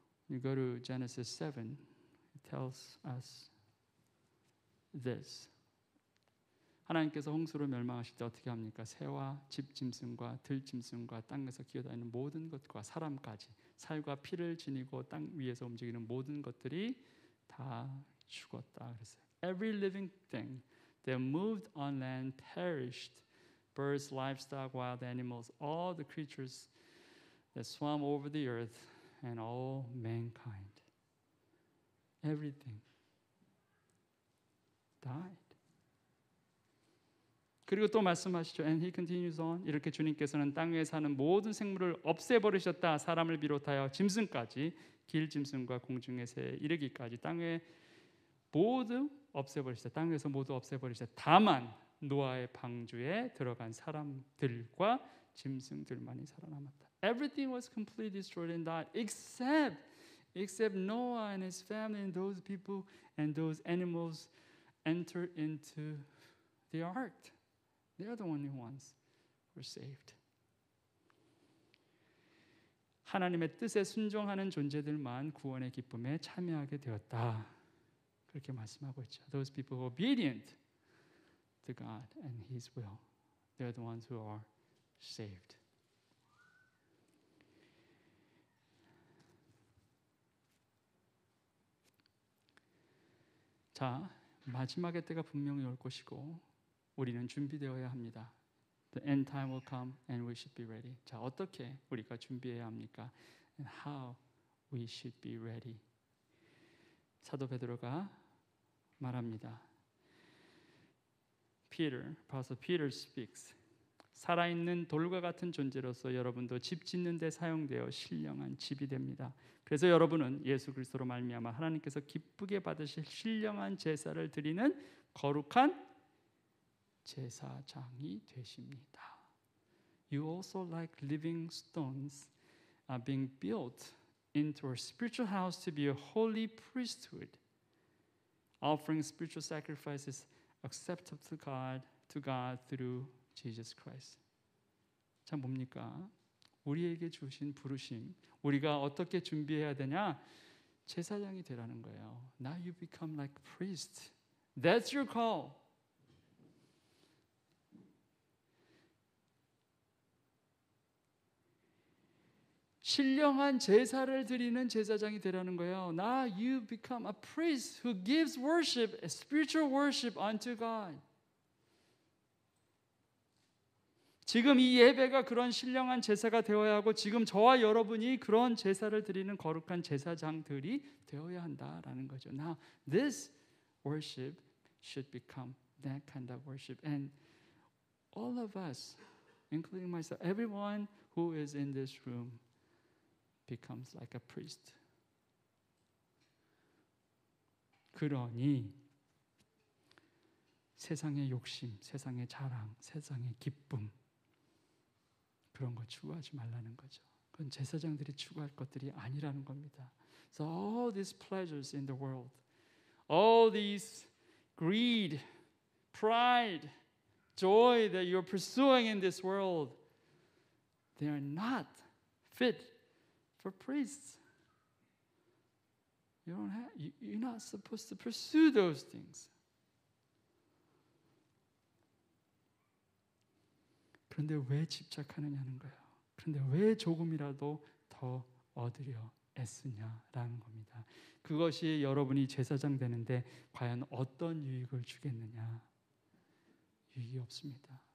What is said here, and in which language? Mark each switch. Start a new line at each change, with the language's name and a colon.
English: You go to Genesis 7, it tells us this.
Korean: 하나님께서 홍수로 멸망하실 때 어떻게 합니까? 새와 집짐승과 들짐승과 땅에서 기어다니는 모든 것과 사람까지 살과 피를 지니고 땅 위에서 움직이는 모든 것들이 다 죽었다 그랬어요.
English: Every living thing that moved on land perished. Birds, livestock, wild animals, all the creatures that swam over the earth and all mankind. Everything died.
Korean: 그리고 또 말씀하시죠.
English: And he continues on.
Korean: 이렇게 주님께서는 땅 위에 사는 모든 생물을 없애버리셨다. 사람을 비롯하여 짐승까지 길 짐승과 공중의 새에 이르기까지 땅 위에 모두 없애버리셨다. 땅 위에서 모두 없애버리셨다. 다만 노아의 방주에 들어간 사람들과 짐승들만이 살아남았다.
English: Everything was completely destroyed and died except Noah and his family and those people and those animals entered into the ark. They are the only ones who were saved.
Korean: 하나님의 뜻에 순종하는 존재들만 구원의 기쁨에 참여하게 되었다. 그렇게 말씀하고 있죠.
English: Those people who are obedient to God and His will, they're the ones who are saved.
Korean: 자, 마지막의 때가 분명히 올 것이고 우리는 준비되어야 합니다.
English: The end time will come and we should be ready.
Korean: 자, 어떻게 우리가 준비해야 합니까?
English: And how we should be ready.
Korean: 사도 베드로가 말합니다.
English: Apostle Peter speaks.
Korean: 살아있는 돌과 같은 존재로서 여러분도 집 짓는 데 사용되어 신령한 집이 됩니다. 그래서 여러분은 예수 그리스도로 말미암아 하나님께서 기쁘게 받으실 신령한 제사를 드리는 거룩한 제사장이 되십니다.
English: You also like living stones are being built into a spiritual house to be a holy priesthood, offering spiritual sacrifices acceptable to God through Jesus Christ.
Korean: 자, 뭡니까? 우리에게 주신 부르심, 우리가 어떻게 준비해야 되냐? 제사장이 되라는 거예요.
English: Now you become like a priest. That's your call.
Korean: 신령한 제사를 드리는 제사장이 되라는 거예요.
English: Now you become a priest who gives worship, spiritual worship unto God.
Korean: 지금 이 예배가 그런 신령한 제사가 되어야 하고 지금 저와 여러분이 그런 제사를 드리는 거룩한 제사장들이 되어야 한다라는 거죠.
English: Now this worship should become that kind of worship, and all of us, including myself, everyone who is in this room becomes like a priest.
Korean: 그러니 세상의 욕심, 세상의 자랑, 세상의 기쁨 그런 거 추구하지 말라는 거죠. 그건 제사장들이 추구할 것들이 아니라는 겁니다.
English: So all these pleasures in the world, all these greed, pride, joy that you're pursuing in this world, they are not fit for priests. You're not supposed to pursue those things.
Korean: 그런데 왜 집착하느냐는 거예요. 그런데 왜 조금이라도 더 얻으려 애쓰냐라는 겁니다. 그것이 여러분이 제사장 되는데 과연 어떤 유익을 주겠느냐? 유익이 없습니다.